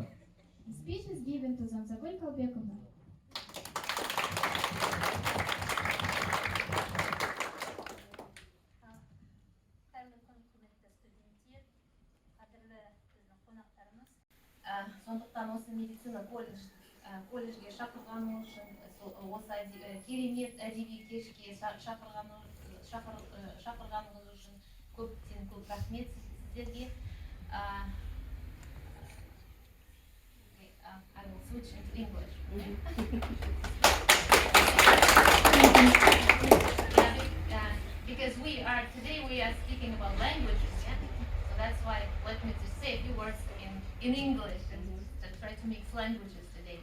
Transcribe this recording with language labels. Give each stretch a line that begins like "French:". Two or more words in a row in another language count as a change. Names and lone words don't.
English: The speech is given to Zamzagul Kalbekovna.
Kazakh: Сондықтан осы медицина колледжге шақырғаны үшін, осы керемет әдеби кешке шақырғаныңыз үшін көптен көп рахмет сіздерге.
English: I will switch into English. Because today we are speaking about languages, yeah? So that's why let me just say a few words in English and to try to mix languages today.